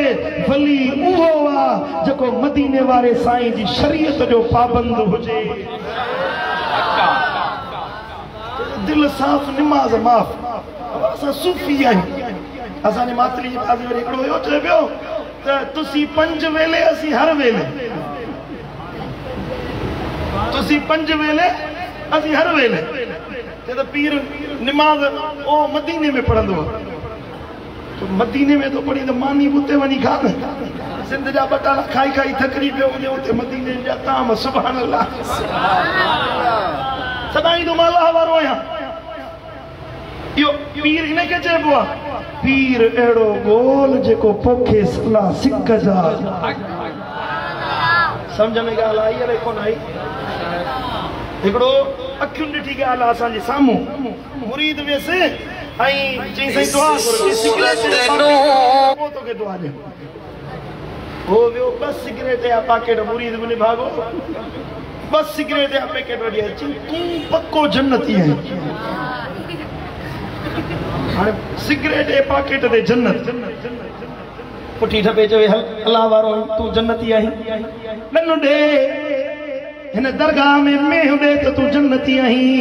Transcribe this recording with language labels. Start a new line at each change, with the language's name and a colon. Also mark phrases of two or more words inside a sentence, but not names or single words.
Sindhi: वली उहो आहे जेको मदीने वारे साईं जी शरीयत जो पाबंद हुजे। दिल साफ़ निमाज़ माफ़। असां सूफ़ी आहियूं। असांजे मातरी जी बाज़ी वरी हिकिड़ो हुयो चए पियो त तुसीं पंज वेले असीं हर वेले। तुसीं पंज वेले असीं हर वेले। चए त पीर निमाज़ ओ मदीने में पढ़ंदो आहे। तो मदीने में तो पढ़ी त मानी उते वञी खा न। सिंध जा बटाला खाई खाई थकड़ी पियो हुजे उते मदीने जा ताम
Arabic: سبحان الله.
Sindhi: सदाईंदो मां अल्लाह वारो आहियां। इहो पीर हिन खे चइबो आहे पीर अहिड़ो गोल जेको पोखे सला सिक जा। सम्झ में ॻाल्हि आई अलाए कोन आई। हिकिड़ो अखियुनि ॾिठी ॻाल्हि आहे असांजे साम्हूं। मुरीद वियसि ऐं चई साईं दुआ करो तोखे दुआ ॾियो। हो वियो बस सिगरेट या पैकेट मुरीद में भागो बस सिगरेट या पैकेट वठी आई। तूं पक्को जन्नती आहीं। हाणे सिगरेट ए पैकेट ते जन्नत पुठी ठपे चवे हल अल्लाह वारो तूं जन्नती आहीं। नन्नु ॾे हिन दरगाह में मेह ॾे त तूं जन्नती आहीं।